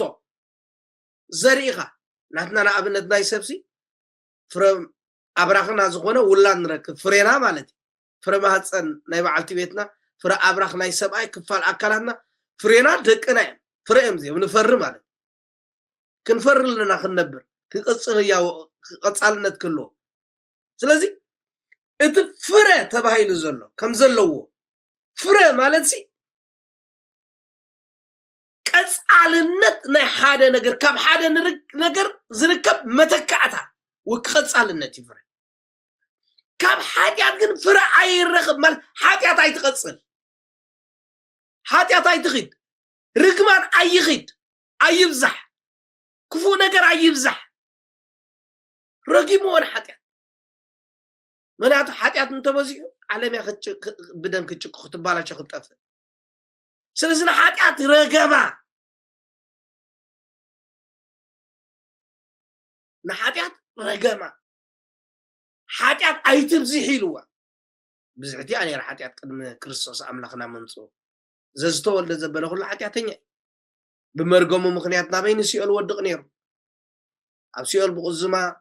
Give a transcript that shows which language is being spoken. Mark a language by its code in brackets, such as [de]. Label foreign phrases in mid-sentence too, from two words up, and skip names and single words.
[ti] ዘሪኢኻ ናትና ንኣብነት ናይ ሰብሲ ፍረ አብራኽና ዝኾነ ውላድ ንረክብ ፍሬና ማለት ፍረ ማህፀን ናይ በዓልቲ ቤትና ፍረ አብራኽ ናይ ሰብኣይ ክፋል አካላትና ፍሬና ደቅና ፍረ እምዚ ንፈሪ ማለት ክንፈር ለና ክንነብር ክቅጽል ያው ቀጻልነት ክሎ ስለዚ እቲ ፍረ ተባሂሉ ዘሎ ከም ዘለዎ ፍረ ማለት ሲ ቀጻልነት ናይ ሓደ ነገር ካብ ሓደ ነገር ዝርከብ መተካዕታ ወክቀጻልነት ይፍረ ካብ ኃጢአት ግን ፍረ አይረኸብ ማለት ኃጢአት አይትቀጽል ኃጢአት አይትኺድ ርግማን አይኺድ አይብዛሕ ክፉ ነገር አይብዛሕ ረጊሞን ኃጢአት ምክንያቱ ኃጢአት እንተበዚሑ ዓለም ብደም ክጭቁ ክትባላቸው ክትጠፍ ስለዚህ ኃጢአት ረገማ ንኃጢአት ረገማ ኃጢአት አይትብዝሕ ኢልዋ ብዝሕቲ ኣነ ኃጢአት ቅድሚ ክርስቶስ ኣምላኽና መንጾ ዘዝተወልደ ዘበለ ኩሉ ኃጢአተኛ ብመርገሙ ምክንያት ናበይኒ ሲኦል ወድቕ ነይሩ ኣብ ሲኦል ብቁዝማ